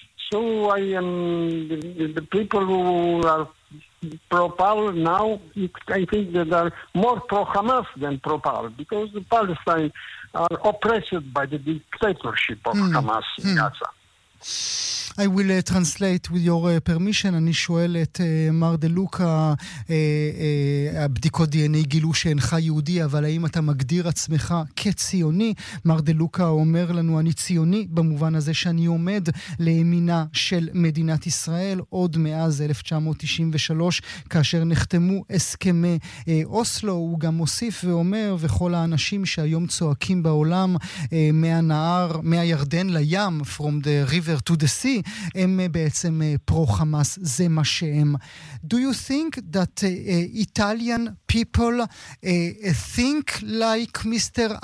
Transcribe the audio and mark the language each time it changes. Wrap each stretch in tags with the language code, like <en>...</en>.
<en>So I am the people who are pro power now, I think that are more pro Hamas than pro power, because the Palestine are oppressed by the dictatorship of Hamas in Gaza. I will translate with your permission.</en> <he>אני שואל את מר דה לוקה, הבדיקות DNA גילו שאינך יהודי, אבל האם אתה מגדיר עצמך כציוני? מר דה לוקה אומר לנו, אני ציוני במובן הזה שאני עומד לימינה של מדינת ישראל, עוד מאז 1993, כאשר נחתמו הסכמי אוסלו. הוא גם מוסיף ואומר, וכל האנשים שהיום צועקים בעולם מהנהר, מהירדן לים,</he> <en>from the river to the sea,</en> <he>הם בעצם פרו-חמאס, זה מה שהם.</he> <en>Do you think that Italian people think like Mr.</en>